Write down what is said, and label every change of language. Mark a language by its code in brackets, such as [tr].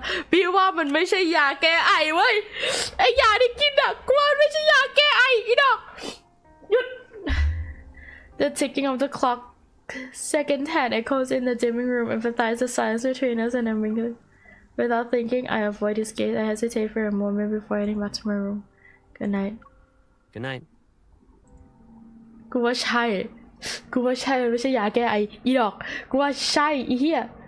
[th] พี่ว่ามันไม่ใช่ยาแก้ไอเว้ยไอยาที่กินอะกูว่ามันไม่ใช่ยาแก้ไออีดอกหยุด [en] The ticking of the clock second hand echoes in the dimming room, emphasize the silence between us and I'm Without thinking, I avoid his gaze. I hesitate for a moment before heading back to my room. Good night. Good night. [th] กูว่าใช่มันไม่ใช่ยาแก้ไออีดอกกูว่าใช่อีเหี้ย